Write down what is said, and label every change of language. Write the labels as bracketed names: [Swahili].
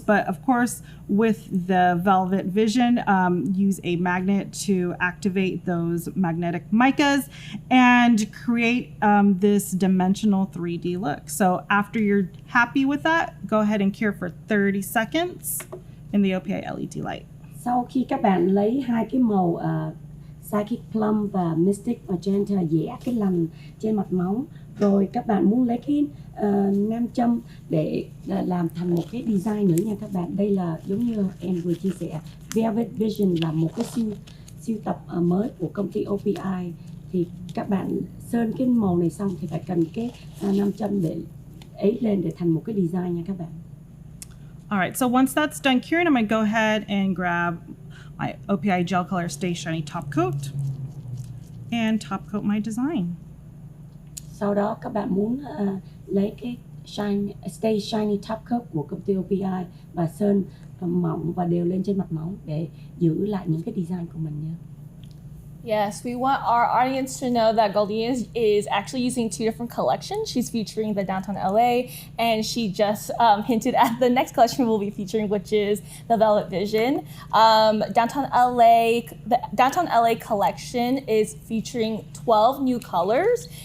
[English] But of course, with the Velvet Vision, use a magnet to activate those magnetic micas and create this dimensional 3D look. So after you're happy with that, go ahead and cure for 30 seconds in the OPI LED light. [Vietnamese] Sau khi các bạn lấy hai cái màu Psychic Plum và Mystic Magenta vẽ cái lằn trên mặt móng, rồi các bạn muốn lấy cái nam châm để làm thành một cái design nữa nha các bạn. Đây là giống như em vừa chia sẻ, Velvet Vision là một cái siêu tập mới của công ty OPI. Thì các bạn sơn cái màu này xong thì phải cần cái nam châm để ấy lên để thành một cái design nha các bạn. [English] All right, so once that's done curing, I'm gonna go ahead and grab my OPI Gel Color Stay Shiny Top Coat and top coat my design. [Vietnamese] Sau đó các bạn muốn lấy cái Stay Shiny Top Coat của công ty OPI và sơn mỏng và đều lên trên mặt móng để giữ lại những cái design của mình nha. [English] Yes, we want our audience to know that Galdina is actually using two different collections. She's featuring the Downtown LA, and she just hinted at the next collection we'll be featuring, which is the Velvet Vision. The Downtown LA collection is featuring 12 new colors.